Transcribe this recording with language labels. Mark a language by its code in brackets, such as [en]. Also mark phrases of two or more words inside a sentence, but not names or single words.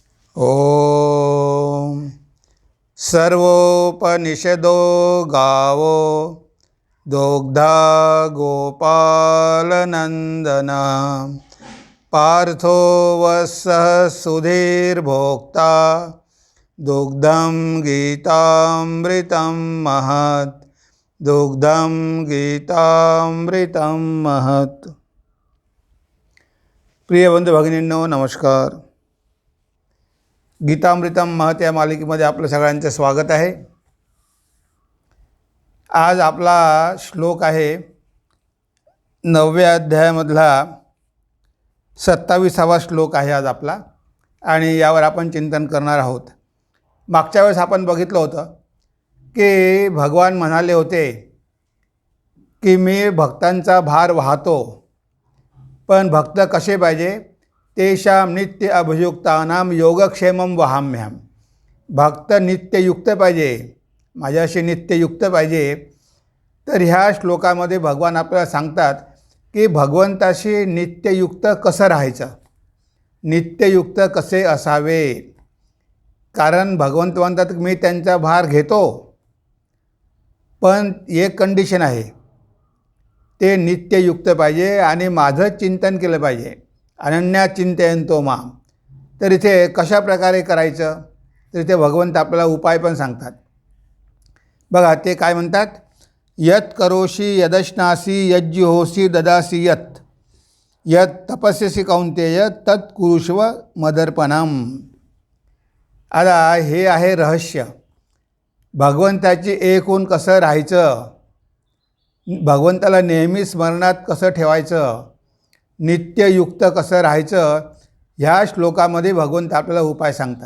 [sa] ओम सर्वोपनिषदो गावो दुग्धा गोपालनंदना पार्थो वत्सः सुधीर्भोक्ता दुग्धं गीतामृतं महत् दुग्धं गीतामृतं महत्। [mr] प्रिय बंधू भगिनींनो नमस्कार। गीतामृतम महत् या मालिकेमध्ये आपलं सगळ्यांचं स्वागत आहे। आज आपला श्लोक आहे 9व्या अध्यायामधला 27वा श्लोक आहे आज आपला, आणि यावर आपण चिंतन करणार आहोत। मागच्या वेळेस आपण बघितलं होतं की भगवान म्हणाले होते की मी भक्तांचा भार वाहतो, पण भक्त कसे पाहिजे, [sa] तेषां नित्य अभियुक्तानां योगक्षेमं वहाम्यहम्। [mr] भक्त नित्ययुक्त पाहिजे, माझ्याशी नित्ययुक्त पाहिजे। तर ह्या श्लोकामध्ये भगवान आपल्याला सांगतात की भगवंताशी नित्ययुक्त कसं राहायचं, नित्ययुक्त कसे असावे। कारण भगवंत म्हणतात मी त्यांचा भार घेतो, पण एक कंडिशन आहे, ते नित्ययुक्त पाहिजे आणि माझं चिंतन केलं पाहिजे। [sa] अनन्या चिंतयन्तो माम। [mr] तर इथे कशा प्रकारे करायचं, तर इथे भगवंत आपल्याला उपाय पण सांगतात। बघा ते काय म्हणतात, [sa] यत करोषि यदश्नासी यज्जुहोषि ददासी यत यत तपस्यसि कौंतेय तत् कुरुष्व मदर्पणम। [mr] आता हे आहे रहस्य, भगवंताची एक होऊन कसं राहायचं, भगवंताला नेहमी स्मरणात कसं ठेवायचं, नित्ययुक्त कसं राहायचं, ह्या श्लोकामध्ये भगवंत आपल्याला उपाय सांगतात।